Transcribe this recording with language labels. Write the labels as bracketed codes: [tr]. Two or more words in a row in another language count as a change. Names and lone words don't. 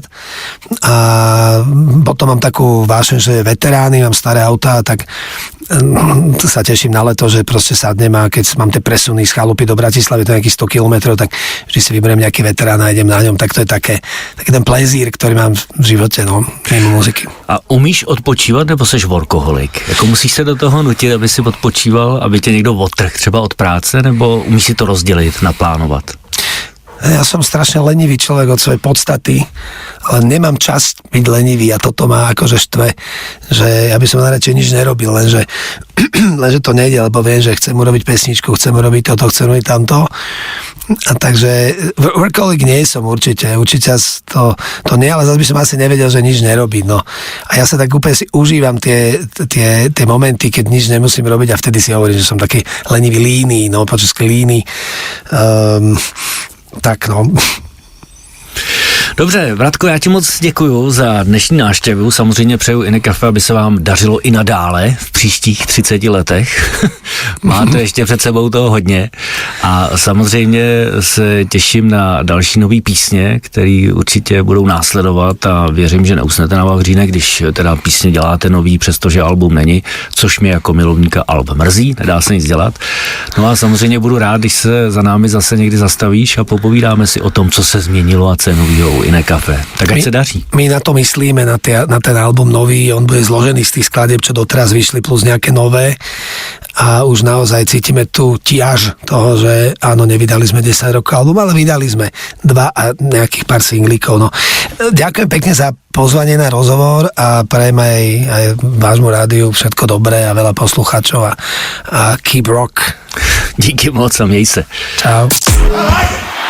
[sk] A potom mám takú vášeň, že veterány, mám staré autá, tak sa teším na leto, že proste sadnem a keď mám tie presuny z chalupy do Bratislavy, to je nejakých 100 kilometrov, tak vždy si vyberiem nejaký veterán a idem na ňom, tak to je taký ten plezír, ktorý mám v živote, no, mimo muziky. [cs] A umíš odpočívat, nebo seš workoholik? Jako musíš se do toho nutit, aby si odpočíval, aby tě někdo odtrhl třeba od práce, nebo umíš si to rozdělit, naplánovat? [sk] Ja som strašne lenivý človek od svojej podstaty, ale nemám čas byť lenivý a toto ma akože štve, že ja by som najradšej nič nerobil, lenže to nejde, lebo viem, že chcem urobiť pesničku, chcem urobiť toto, chcem urobiť tamto. A takže workaholic nie som určite to nie, ale zase by som asi nevedel, že nič nerobiť, no. A ja sa tak úplne si užívam tie momenty, keď nič nemusím robiť a vtedy si hovorím, že som taký lenivý líny, no, po česky líny. Tak no. [cs] Dobře, Vratko, já ti moc děkuju za dnešní návštěvu. Samozřejmě přeju InneCafe, aby se vám dařilo i nadále v příštích 30 letech. Máte ještě před sebou toho hodně. A samozřejmě se těším na další nový písně, které určitě budou následovat a věřím, že neusnete na vavřínek, když teda písně děláte nový, přestože album není, což mě jako milovníka alb mrzí, nedá se nic dělat. No a samozřejmě budu rád, když se za námi zase někdy zastavíš a popovídáme si o tom, co se změnilo a co je novýho u InneCafe. Tak ať se daří. [sk] My na to myslíme, na ten album nový, on bude zložený z tých skladieb, čo doteraz vyšli, plus nejaké nové a už naozaj cítime tú tiaž toho, že áno, nevydali sme 10 rokov album, ale vydali sme 2 a nejakých pár singlíkov. No. Ďakujem pekne za pozvanie na rozhovor a prajem aj vášmu rádiu všetko dobré a veľa poslucháčov a [en] keep rock. [cs] Díky moc a měj se. Čau.